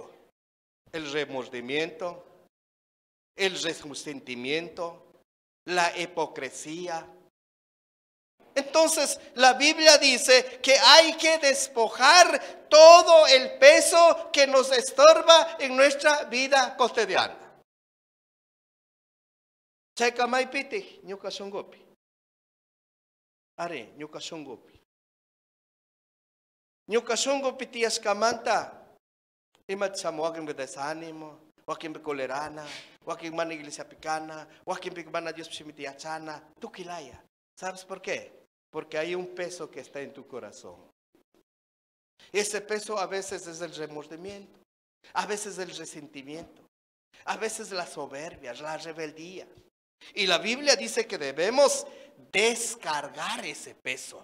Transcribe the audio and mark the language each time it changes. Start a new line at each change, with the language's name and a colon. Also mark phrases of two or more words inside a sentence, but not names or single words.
Spanish: El remordimiento, el resentimiento, la hipocresía. Entonces, la Biblia dice que hay que despojar todo el peso que nos estorba en nuestra vida cotidiana.
Quechua: Cheka mai piti, nyuka shongopi. Are, nyuka shongopi. Nyuka shongopi tias kamanta. Imat samuakin be desánimo, wakin be kolerana, wakin man iglesia picana, wakin be man
Spanish: a Dios
Quechua: psimitiachana, tu kilaya.
Spanish: ¿Sabes por qué? Porque hay un peso que está en tu corazón. Ese peso a veces es el remordimiento, a veces el resentimiento, a veces la soberbia, la rebeldía. Y la Biblia dice que debemos descargar ese peso.